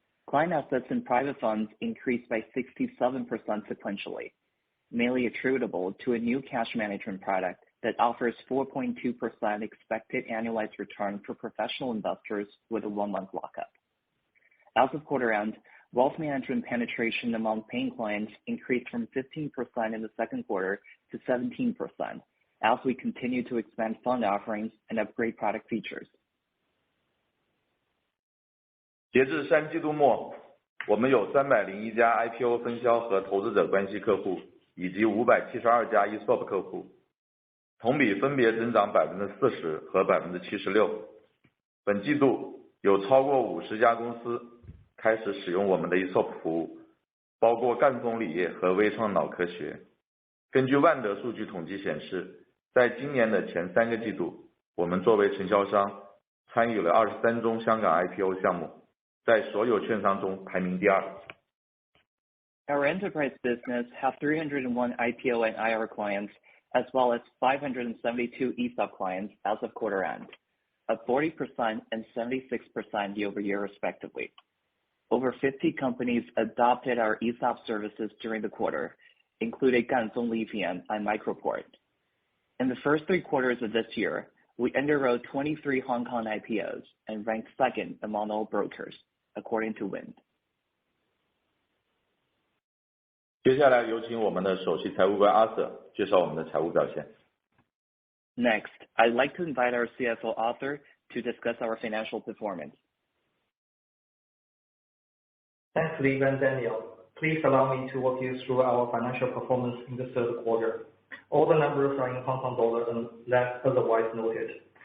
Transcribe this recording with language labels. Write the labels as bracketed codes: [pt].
[en] Client assets in private funds increased by 67% sequentially, mainly attributable to a new cash management product that offers 4.2% expected annualized return for professional investors with a 1-month lockup. As of quarter end, wealth management penetration among paying clients increased from 15% in the second quarter to 17%, as we continue to expand fund offerings and upgrade product features. [zh] 截至3季度末，我们有301家 IPO 分销和投资者关系客户，以及572家 ESOP 客户，同比分别增长 40% 和 76%。本季度有超过50家公司开始使用我们的 ESOP 服务，包括赣锋锂业和微创脑科学。根据万德数据统计显示，在今年的前3个季度，我们作为承销商参与了23宗香港 IPO 项目，在所有券商中排名第2。 [en] Our enterprise business have 301 IPO and IR clients, as well as 572 ESOP clients as of quarter end, up 40% and 76% year-over-year respectively. Over 50 companies adopted our ESOP services during the quarter, including Ganfeng Lithium and Microport. In the first 3 quarters of this year, we underwrote 23 Hong Kong IPOs and ranked 2nd among all brokers, according to Wind. [zh] 接下来有请我们的首席财务官 Arthur 介绍我们的财务表现。 [en] Next, I'd like to invite our CFO Arthur to discuss our financial performance. Thanks, Leaf and Daniel. Please allow me to walk you through our financial performance in the third quarter. All the numbers are in Hong Kong dollar unless otherwise noted.